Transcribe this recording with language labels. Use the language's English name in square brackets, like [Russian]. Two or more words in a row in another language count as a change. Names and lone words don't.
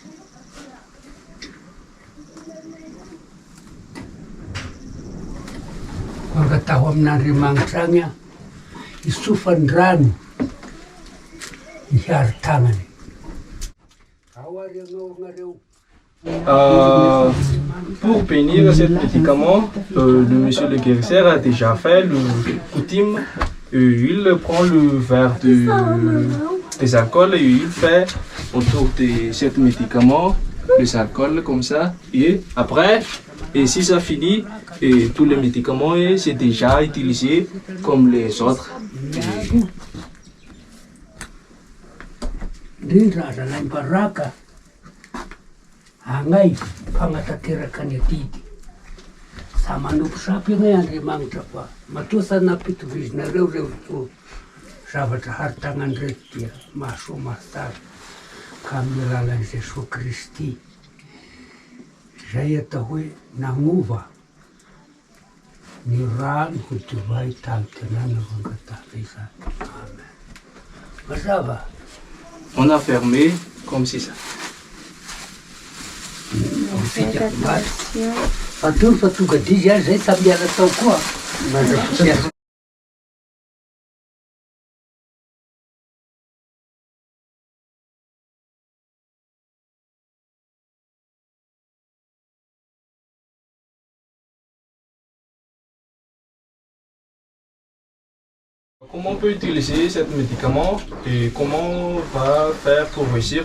[Malagasy] Mangataho amin'Andriamanitra agny isofany rano ny hari-tagnany. Ao ary agnao agnareo. [French] Pour bénir cet médicament, le monsieur le guérisseur a déjà fait le coutume. Il prend le verre des alcools et il fait autour de ce médicament les alcools comme ça. Et après, et si ça finit, et tous les médicaments, c'est déjà utilisé comme les autres. [Malagasy] Agnay fagnatanteraka ny atidy. Sa manompo sapy agnay Andriamanitra fa matoa sa nampitovizinareo reo zavatra hari-tagnany reto dia mahasoa mahasara ka amin'ny alalan'i Jesosy Kristy zay atao hoe nagnova ny rano ho divay tany-tenana vangatana izany. Amen. Mazava. [French] On a fermé comme c'est ça. [Malagasy] Fatolo fa tonga dizy azy zay samy miala tao koa. [French] Comment on peut utiliser ce médicament et comment on va faire pour réussir?